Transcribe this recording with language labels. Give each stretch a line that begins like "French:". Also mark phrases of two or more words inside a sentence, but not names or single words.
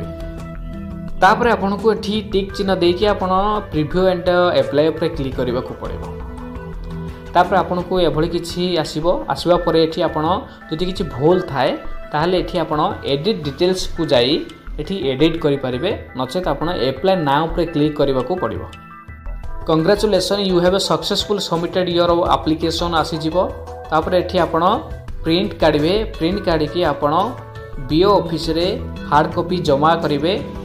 Odia: ତାପରେ ଆପଣଙ୍କୁ ଏଠି ଟିକ ଚିହ୍ନ ଦେଇକି ଆପଣ
English: preview and apply
Odia: ଉପରେ କ୍ଲିକ କରିବା କୁ ପଡ଼ିବ। ତାପରେ ଆପଣଙ୍କୁ ଏଭଳି କିଛି ଆସିବା ପରେ ଏଠି ଆପଣ ଯଦି କିଛି ଭୁଲ ଥାଏ ତାହାଲେ ଏଠି ଆପଣ
English: edit details
Odia: କୁ ଯାଇ ଏଠି ଏଡିଟ କରି ପାରିବେ। ନଚେତ ଆପଣ
English: apply now
Odia: ଉପରେ କ୍ଲିକ କରିବା କୁ ପଡ଼ିବ।
English: Congratulation you have successful submitted your application
Odia: ଆସି ଯିବ। ତାପରେ ଏଠି ଆପଣ ପ୍ରିଣ୍ଟ କାଢ଼ିବେ। ପ୍ରିଣ୍ଟ କାଢ଼ିକି ଆପଣ
English: BO office
Odia: ରେ
English: hard copy
Odia: ଜମା କରିବେ।